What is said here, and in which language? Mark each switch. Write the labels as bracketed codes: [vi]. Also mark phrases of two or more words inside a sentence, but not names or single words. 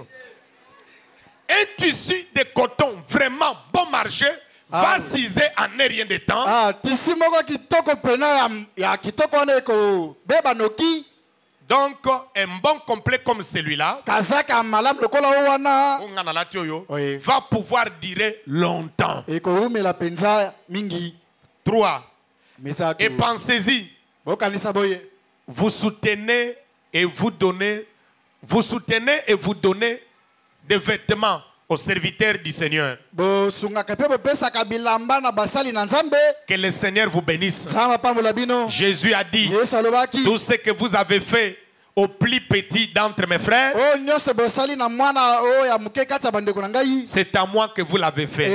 [fr] Un tissu de coton vraiment bon marché va ciser en un rien de temps. [ln] Ah, tissu moko kitoko pena ya kitoko wana ekobeba noki. [fr] Donc, un bon complet comme celui-là [ln] Kazaka malamu lokola wana. [fr] Oui. Va pouvoir durer longtemps. [ln] Ekowumela penza mingi. 3. Misatu. [fr] Et pensez-y. [ln] Bokanisa boye. [fr] Vous soutenez et vous donnez des vêtements aux serviteurs du Seigneur. Que le Seigneur vous bénisse. Jésus a dit, tout ce que vous avez fait au plus petit d'entre mes frères, c'est à moi que vous l'avez fait.